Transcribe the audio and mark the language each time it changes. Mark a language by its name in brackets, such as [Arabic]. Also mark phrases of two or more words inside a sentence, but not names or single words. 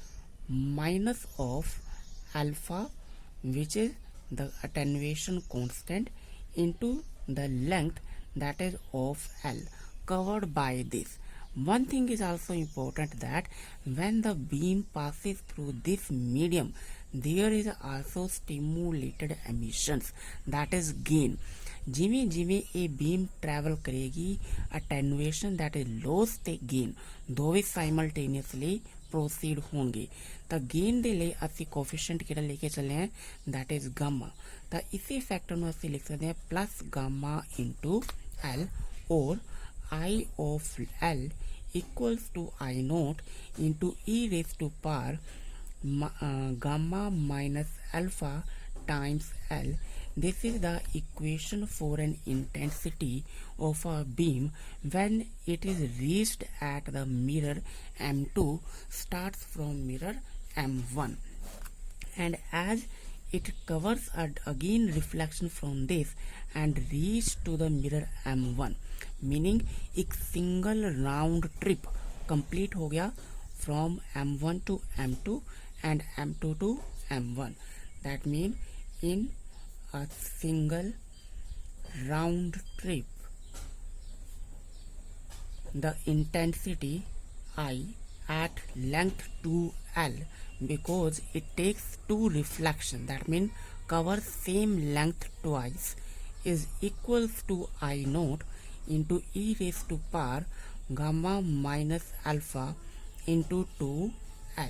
[English] minus of alpha, which is the attenuation constant, into the length that is of L covered by this. One thing is also important, that when the beam passes through this medium, there is also stimulated emissions, that is gain. [Punjabi] ਜਿਵੇਂ ਜਿਵੇਂ ਇਹ [English] beam travel [Punjabi] ਕਰੇਗੀ, [English] attenuation that is loss ਤੇ gain ਦੋਵੇਂ simultaneously proceed ਹੋਣਗੇ। [Punjabi] ਤਾਂ gain ਦੇ ਲਈ ਅਸੀਂ ਕੋਫੀਸ਼ੀਐਂਟ ਕਿਹੜਾ ਲੈ ਕੇ ਚੱਲੇ ਹਾਂ, [English] that is gamma। [Punjabi] ਤਾਂ ਇਸੇ ਫੈਕਟਰ ਨੂੰ ਅਸੀਂ ਲਿਖ ਸਕਦੇ ਹਾਂ [English] plus gamma into L, or I of L equals to I naught into e raised to power gamma minus alpha times L. This is the equation for an intensity of a beam when it is reached at the mirror M2 starts from mirror M1, and as it covers again reflection from this and reach to the mirror M1, meaning एक single round trip complete [Hindi] हो गया [English] from M1 to M2 and M2 to M1. That means in a single round trip, the intensity I at length 2L, because it takes two reflection, that means covers same length twice, is equals to I naught into e raised to power gamma minus alpha into 2L.